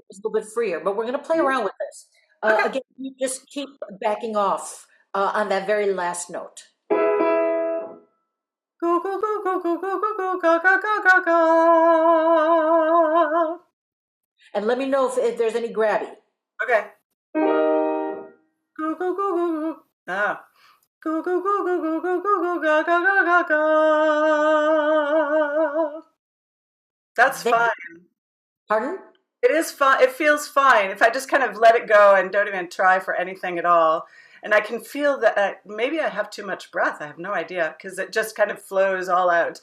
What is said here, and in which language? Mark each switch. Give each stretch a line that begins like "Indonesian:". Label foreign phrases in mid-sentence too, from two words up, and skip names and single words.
English: ear was a little bit freer. But we're going to play around with this. Okay. Again, you just keep backing off on that very last note. Go go go go go go go go go go go go go. And let me know if there's any grabby. Okay. Go go go go go. Ah. Go go go go go go go go go go go go go. That's Then, fine. pardon? It is fine. It feels fine if I just kind of let it go and don't even try for anything at all. And I can feel that maybe I have too much breath. I have no idea because it just kind of flows all out.